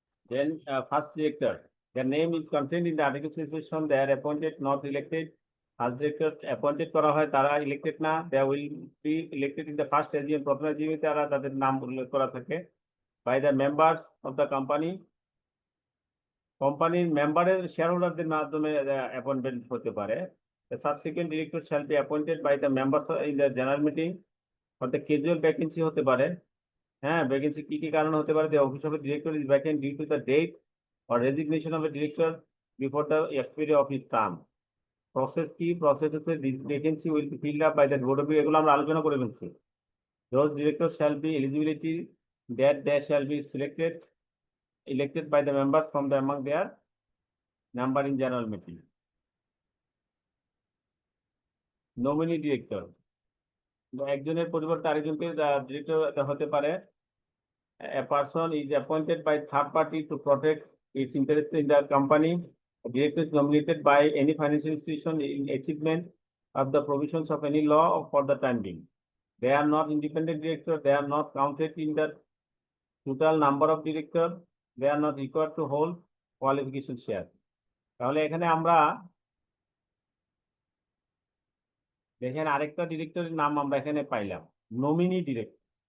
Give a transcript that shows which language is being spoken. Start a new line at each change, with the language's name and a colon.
English: then first director, their name is contained in the article section, they are appointed not elected.
Bangla: First director appointed করা হয়, তারা elected না,
English: they will be elected in the first AGM,
Bangla: প্রথম AGM তারা তাদের নাম উল্লেখ করা থাকে,
English: by the members of the company,
Bangla: কোম্পানির মেম্বারের শেয়ার হোল্ডারদের মাধ্যমে অ্যাপয়েন্টমেন্ট হতে পারে।
English: The subsequent director shall be appointed by the members in the general meeting,
Bangla: অর্থাৎ ক্যাজুয়াল ভ্যাকেন্সি হতে পারে। হ্যাঁ, ভ্যাকেন্সি কি কি কারণে হতে পারে?
English: The office of a director is vacant due to the date or resignation of a director before the expiry of his term.
Bangla: Process কি? প্রসেস হচ্ছে
English: this vacancy will be filled up by the board of directors,
Bangla: এগুলো আমরা আলোচনা করে ফেলছি।
English: Those directors shall be eligibility that they shall be elected by the members from the among their number in general meeting.
Bangla: Nominee director, একজনের পরিবর্তে আরেকজনকে director হতে পারে।
English: A person is appointed by third party to protect its interest in the company. A director is nominated by any financial institution in achievement of the provisions of any law for the time being. They are not independent directors. They are not counted in the total number of directors. They are not required to hold qualification share.
Bangla: তাহলে এখানে আমরা দেখেন আরেকটা ডিরেক্টরের নাম আমরা এখানে পাইলাম, নমিনি ডিরেক্টর।